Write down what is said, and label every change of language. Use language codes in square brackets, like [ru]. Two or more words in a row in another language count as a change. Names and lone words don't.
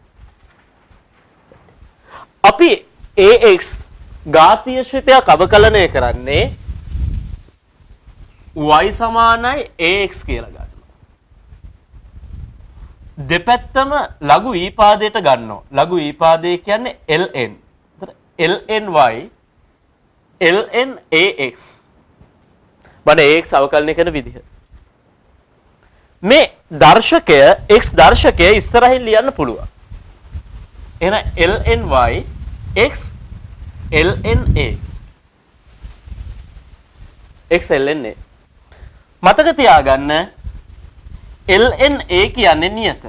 [si] අපි AX ඝාතීය ශ්‍රිතයක් අවකලනය කරන්නේ y සමානයි AX කියලා ගන්නවා. දෙපැත්තම ලඝු ඊපාදයට ගන්නවා. ලඝු ඊපාදය කියන්නේ ln. lny ln AX. බඩ AX අවකලනය කරන විදිහ. මේ දර්ශකය x දර්ශකය ඉස්සරහින් ලියන්න පුළුවන්. එහෙනම් lny x lna x lna මතක තියාගන්න lna කියන්නේ නියත.